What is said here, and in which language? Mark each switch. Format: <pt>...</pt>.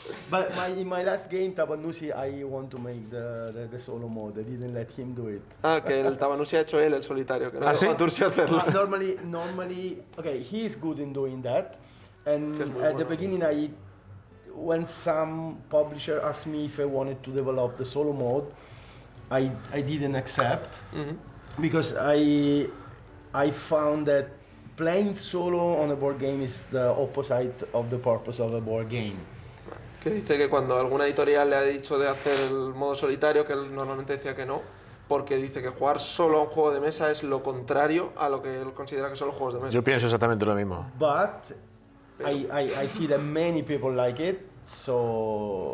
<en>But in my last game, Tabanusi, I want to make the solo mode. I didn't let him do it.</en> <es>Que en el Tabanusi ha hecho él el solitario, que no dejó a Tursi hacerlo.</es> <en>Normally, okay, he is good in doing that. And at the beginning, when some publisher asked me if I wanted to develop the solo mode, I didn't accept, because I found that playing solo on a board game is the opposite of the purpose of a board game.</en> <es>Que dice que cuando alguna editorial le ha dicho de hacer el modo solitario, que él normalmente decía que no, porque dice que jugar solo a un juego de mesa es lo contrario a lo que él considera que son los juegos de mesa. Yo pienso exactamente lo mismo.</es> <en>But I see that many people like it, so...</en>